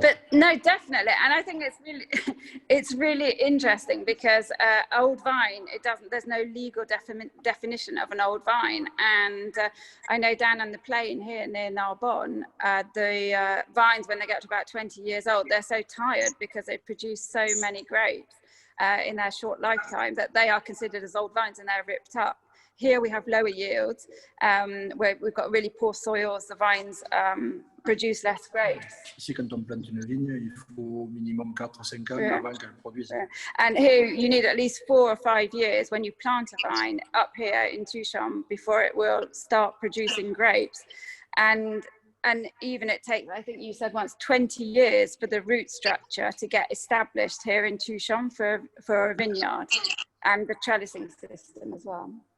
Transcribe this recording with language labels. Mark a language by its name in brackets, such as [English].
[English] But no, definitely, and I think it's really interesting because old vine, there's no legal definition of an old vine, and I know down on the plain here near Narbonne, the vines, when they get to about 20 years old, they're so tired because they produce so many grapes in their short lifetime that they are considered as old vines and they're ripped up. Here we have lower yields, where we've got really poor soils, the vines produce less grapes. [French] Ici, quand on plante une vigne, il faut minimum 4-5 ans avant qu'elle produise. [English] And here you need at least 4 or 5 years when you plant a vine up here in Touchon before it will start producing grapes. And even it takes, I think you said once, 20 years for the root structure to get established here in Touchon for a vineyard, and the trellising system as well.